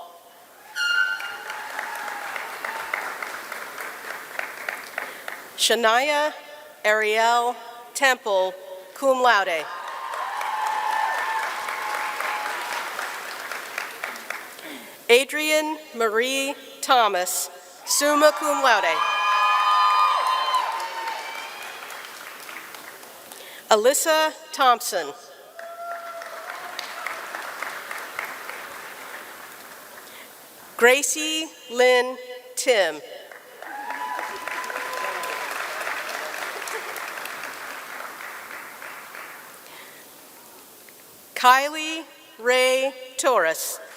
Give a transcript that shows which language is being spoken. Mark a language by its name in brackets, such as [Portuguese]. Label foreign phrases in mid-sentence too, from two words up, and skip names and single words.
[English] Shania Ariel Temple, [Latin] cum laude. [English] Adrian Marie Thomas, [Latin] summa cum laude. [English] Alyssa Thompson. Gracie Lynn Tim. Kylie Ray Torres.